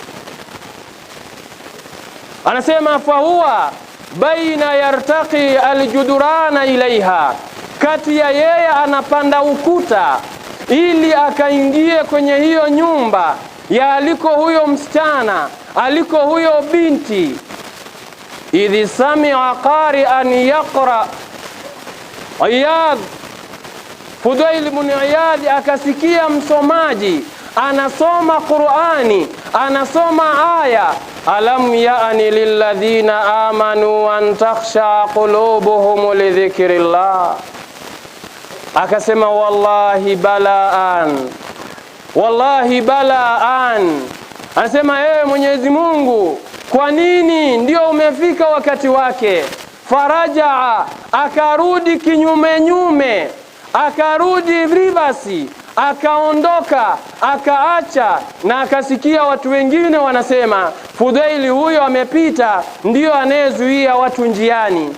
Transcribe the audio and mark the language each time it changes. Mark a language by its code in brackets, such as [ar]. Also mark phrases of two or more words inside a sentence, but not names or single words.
[sw] Anasema [ar] فهو بينا يرتقي الجدران إليها, [sw] kati ya yeye anapanda ukuta ili akaingie kwenye hiyo nyumba ya aliko huyo msichana, aliko huyo binti. [ar] إذ سمع قارئا يقرأ. Iyadh, Fudail ibn Iyadh [sw] akasikia msomaji anasoma Qur'ani, anasoma aya, [ar] ألم يأن للذين آمنوا أن تخشع قلوبهم لذكر الله. Akasema والله بلى آن، والله بلى آن. [sw] Anasema ewe Mwenyezi Mungu, kwa nini ndio umefika wakati wake? Farajaa, akarudi kinyume nyume, akarudi rivasi, akaondoka, akaacha, na akasikia watu wengine wanasema Fudaili huyo amepita, ndio anayezuia watu njiani.